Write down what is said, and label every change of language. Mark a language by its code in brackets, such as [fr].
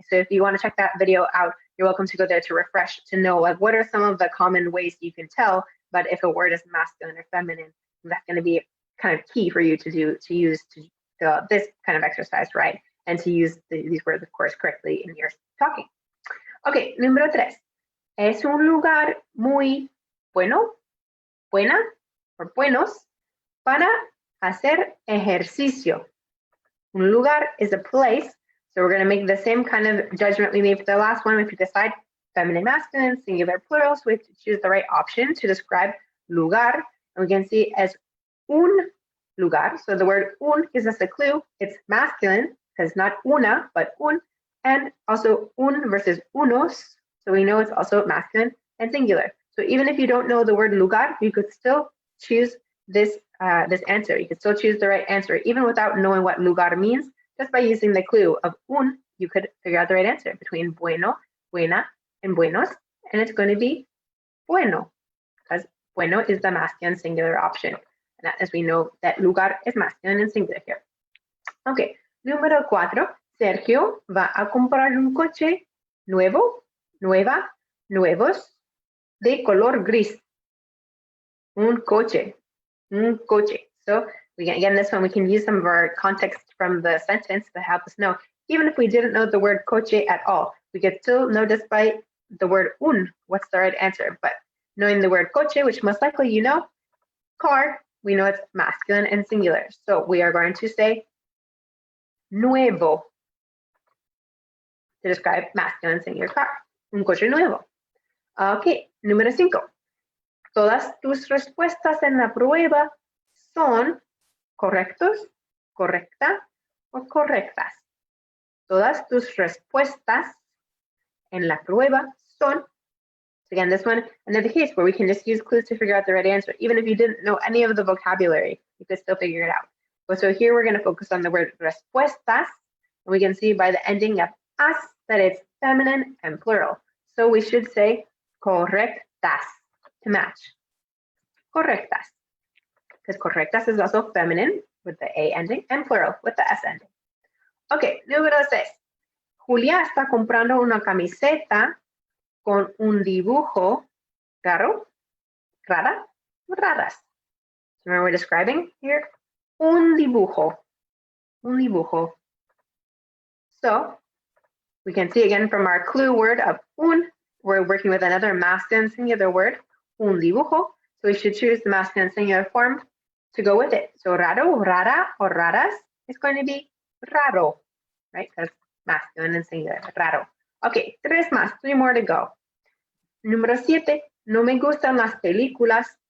[en] So if you want to check that video out, you're welcome to go there to refresh to know like what are some of the common ways you can tell, but if a word is masculine or feminine, that's going to be kind of key for you to use this kind of exercise, right? And to use these words, of course, correctly in your talking. [es] Okay, número tres. Es un lugar muy bueno, buena, or buenos, para hacer ejercicio. [en] Un lugar is a place, so we're going to make the same kind of judgment we made for the last one. If you decide feminine, masculine, singular, plural, so we have to choose the right option to describe lugar. And we can see as un lugar. So the word un gives us a clue. It's masculine because not una, but un, and also un versus unos. So we know it's also masculine and singular. So even if you don't know the word lugar, you could still choose this answer. You could still choose the right answer, even without knowing what lugar means. Just by using the clue of un, you could figure out the right answer between bueno, buena, and buenos, and it's going to be bueno, because bueno is the masculine singular option. And as we know that lugar is masculine and singular here. [es] Okay, número 4. Sergio va a comprar un coche nuevo, nueva, nuevos, de color gris. Un coche. Un coche. [en] So again, this one we can use some of our context from the sentence to help us know. Even if we didn't know the word coche at all, we could still know just by the word un what's the right answer. But knowing the word coche, which most likely you know, car, we know it's masculine and singular. So we are going to say nuevo to describe masculine and singular car. [es] Un coche nuevo. Okay, número 5. Todas tus respuestas en la prueba son correctos, correcta o correctas. Todas tus respuestas en la prueba son. [en] So again, this one, another case where we can just use clues to figure out the right answer. Even if you didn't know any of the vocabulary, you could still figure it out. But so here we're going to focus on the word respuestas. And we can see by the ending of as that it's feminine and plural. So we should say correctas to match. Correctas. Because correctas is also feminine with the A ending and plural with the S ending. [es] Okay, número 6. Julia está comprando una camiseta con un dibujo raro, rara, raras. [en] So remember we're describing here un dibujo. So we can see again from our clue word of un, we're working with another masculine singular word, un dibujo. So we should choose the masculine singular form to go with it. So raro, rara, or raras is going to be raro, right? Because masculine and singular, raro. Okay, 3 more to go. [es] Número 7, no me gustan las películas